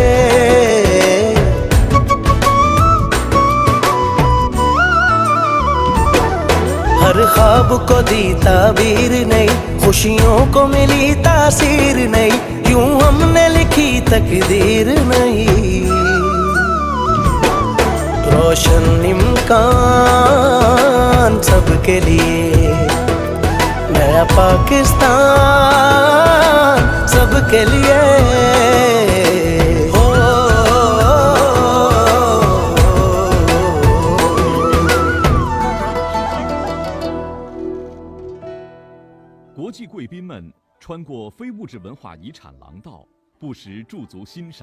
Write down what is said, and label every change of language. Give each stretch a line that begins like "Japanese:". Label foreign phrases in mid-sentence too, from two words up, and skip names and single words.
Urdu: ہر خواب کو دی تعبیر نئی، خوشیوں کو ملی تاثیر نئی، یوں ہم نے لکھی تقدیر نہیں. روشن امکان سب کے لیے، نیا پاکستان سب کے لیے.
Chinese: 国际贵宾们穿过非物质文化遗产廊道，不时驻足欣赏。